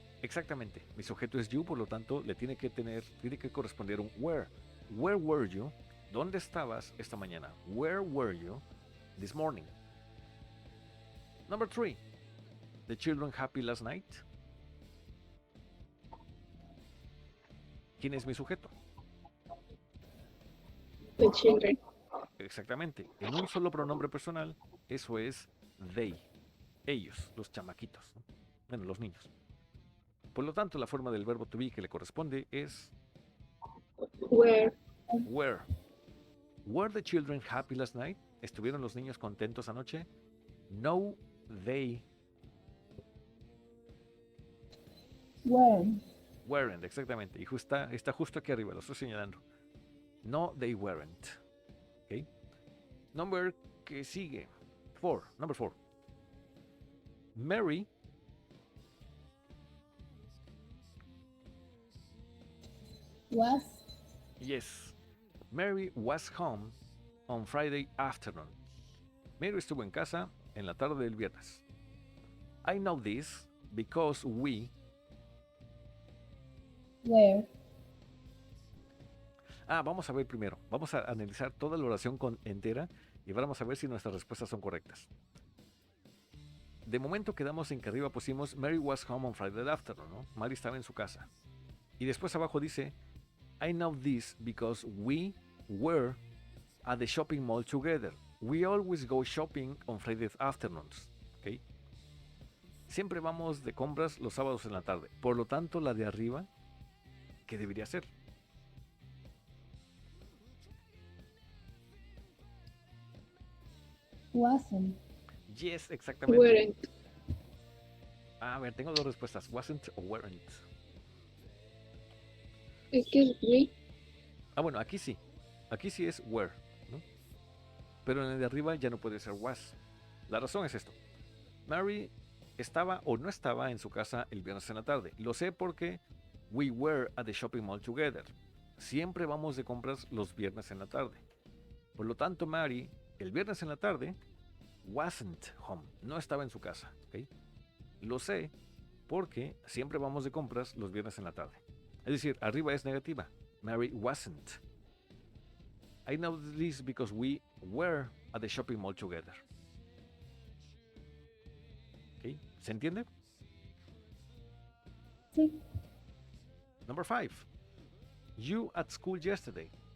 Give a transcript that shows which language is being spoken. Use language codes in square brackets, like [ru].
[es] Exactamente, mi sujeto es you, por lo tanto le tiene que corresponder un where. [en] Where were you? [es] ¿Dónde estabas esta mañana? [en] Where were you this morning? Number three, the children happy last night. [es] ¿Quién es mi sujeto? [en] The children. [es] Exactamente, en un solo pronombre personal, eso es they, ellos, los chamaquitos, ¿no? Bueno, los niños. Por lo tanto, la forma del verbo to be que le corresponde es [en] Where. were. Were the children happy last night? [es] ¿Estuvieron los niños contentos anoche? [en] No, they weren't, exactamente. [es] Y está justo aquí arriba, lo estoy señalando. [en] No, they weren't. ¿Ok? Number [es] que sigue. [en] Number four. Mary Was. Yes. Mary was home on Friday afternoon. [es] Mary estuvo en casa en la tarde del viernes. [en] I know this because we. Where. [es] Vamos a ver primero. Vamos a analizar toda la oración entera y vamos a ver si nuestras respuestas son correctas. De momento quedamos en que arriba pusimos [en] Mary was home on Friday afternoon, [es] ¿no? Mary estaba en su casa. Y después abajo dice [en] I know this because we were at the shopping mall together. We always go shopping on Friday afternoons. ¿Okay? [es] Siempre vamos de compras los sábados en la tarde. Por lo tanto, la de arriba, ¿qué debería ser? [en] Wasn't. Yes, [es] exactamente. [en] Weren't. [es] A ver, tengo dos respuestas. [en] Wasn't o weren't. [es] Es que es we. Bueno, aquí sí. Aquí sí es were, ¿no? Pero en el de arriba ya no puede ser was. La razón es esto. Mary estaba o no estaba en su casa el viernes en la tarde. Lo sé porque [en] we were at the shopping mall together. [es] Siempre vamos de compras los viernes en la tarde. Por lo tanto, Mary, el viernes en la tarde, [en] wasn't home. [es] No estaba en su casa. ¿Okay? Lo sé porque siempre vamos de compras los viernes en la tarde. Es decir, arriba es negativa. [en] Mary wasn't. I know this because we were at the shopping mall together. [es] ¿Okay? ¿Se entiende? Sí. [en] Number 5. You at school yesterday.